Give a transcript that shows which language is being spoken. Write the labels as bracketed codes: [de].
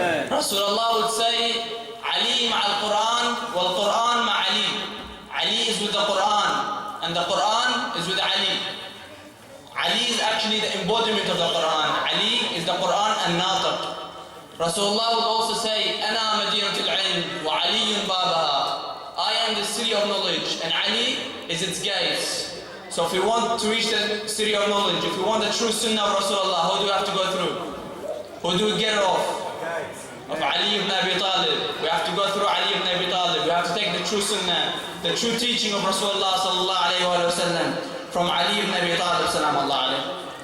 [en] Rasulullah would say, Ali [ar] مع القرآن والقرآن مع [en] Ali. Ali is with the Quran and the Quran is with Ali. Ali is actually the embodiment of the Quran. Ali is the Quran and Natiq. Rasulullah would also say, [ar] أنا مدينة العلم وعلي بابها. [en] I am the city of knowledge and Ali is its gates. So if we want to reach the city of knowledge, if we want the true sunnah of Rasulullah, who do we have to go through? Who do we get off? Of Ali ibn Abi Talib. We have to go through Ali ibn Abi Talib. We have to take the true sunnah, the true teaching of Rasulullah sallallahu alayhi wa sallam from Ali ibn Abi Talib salamullah alayhi.